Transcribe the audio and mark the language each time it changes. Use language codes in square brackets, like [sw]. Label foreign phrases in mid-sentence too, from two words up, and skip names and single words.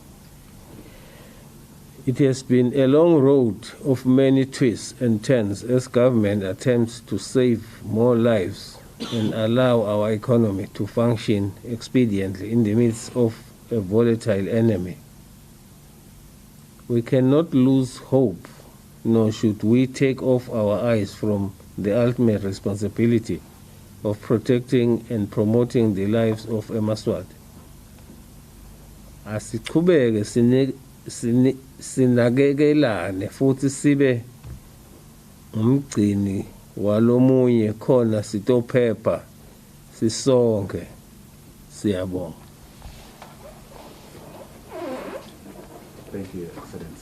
[en] It has been a long road of many twists and turns as government attempts to save more lives and allow our economy to function expediently in the midst of a volatile enemy. We cannot lose hope, nor should we take off our eyes from the ultimate responsibility of protecting and promoting the lives of Eswatini. [ss] Asiqhubeke sinakekelane futhi sibe umgcini walomunye khona sitophepha sisonke. Siyabonga. [en] Thank you, Excellency.